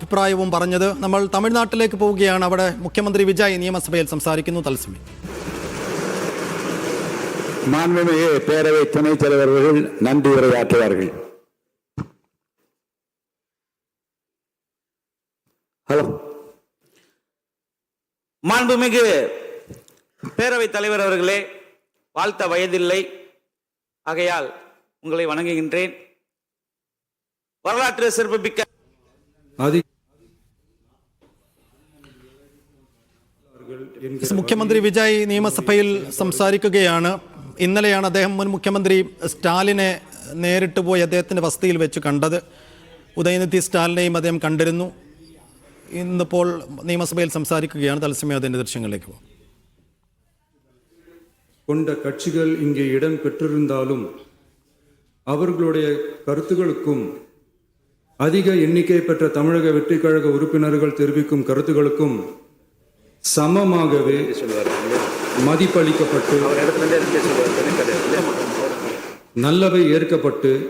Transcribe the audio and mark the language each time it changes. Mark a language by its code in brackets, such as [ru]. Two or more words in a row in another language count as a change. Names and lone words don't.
[ml] അഭിപ്രായവും പറഞ്ഞത്. നമ്മൾ തമിഴ്നാട്ടിലേക്ക് പോവുകയാണ്. അവിടെ മുഖ്യമന്ത്രി വിജയ് നിയമസഭയിൽ സംസാരിക്കുന്നു. തത്സമയം [ta] மாண்புமிகு பேரவை துணைத் தலைவர்கள் நன்றி உரையாற்றுவார்கள். ஹலோ. மாண்புமிகு பேரவை தலைவர் அவர்களே, வாழ்த்த வயதில்லை, ஆகையால் உங்களை வணங்குகின்றேன். வரலாற்று சிறப்புமிக்க [ml] മുഖ്യമന്ത്രി വിജയ് നിയമസഭയിൽ സംസാരിക്കുകയാണ്. ഇന്നലെയാണ് അദ്ദേഹം മുൻ മുഖ്യമന്ത്രി സ്റ്റാലിനെ നേരിട്ട് പോയി അദ്ദേഹത്തിൻ്റെ വസതിയിൽ വെച്ച് കണ്ടത്. ഉദയനിധി സ്റ്റാലിനെയും അദ്ദേഹം കണ്ടിരുന്നു. ഇന്നിപ്പോൾ നിയമസഭയിൽ സംസാരിക്കുകയാണ്. തത്സമയം അതിൻ്റെ ദൃശ്യങ്ങളിലേക്ക് പോകും. [ta] கொண்ட கட்சிகள் இங்கே இடம் பெற்றிருந்தாலும் அவர்களுடைய கருத்துகளுக்கும் அதிக எண்ணிக்கை பெற்ற தமிழக வெற்றி கழக உறுப்பினர்கள் தெரிவிக்கும் கருத்துகளுக்கும் சமமாகவே மதிப்பளிக்கப்பட்டு நல்லவை ஏற்கப்பட்டு